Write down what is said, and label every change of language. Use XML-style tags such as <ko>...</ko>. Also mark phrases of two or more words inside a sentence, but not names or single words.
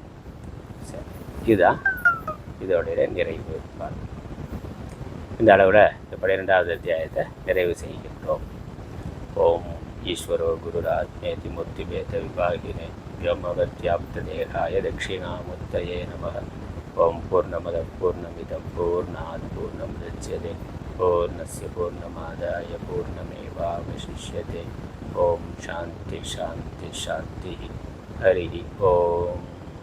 <ta>சரி, இதுதான் இதோடைய நிறைவு. இந்த அளவில் இந்த 12வது அத்தியாயத்தை நிறைவு செய்கின்றோம்.</ta> <sa>ओम् ईश्वरो गुरुरात्मेति मूर्ति भेद विभागिने व्योमवत्याप्त देहाय दक्षिणामूर्तये नमः. ओम् पूर्णमद पूर्णमिदम् पूर्णात् पूर्णमुदच्यते पूर्णस्य पूर्णमादाय पूर्णमेवावशिष्यते. ओम् शान्ति शान्ति शान्ति. हरि ओम्.</sa>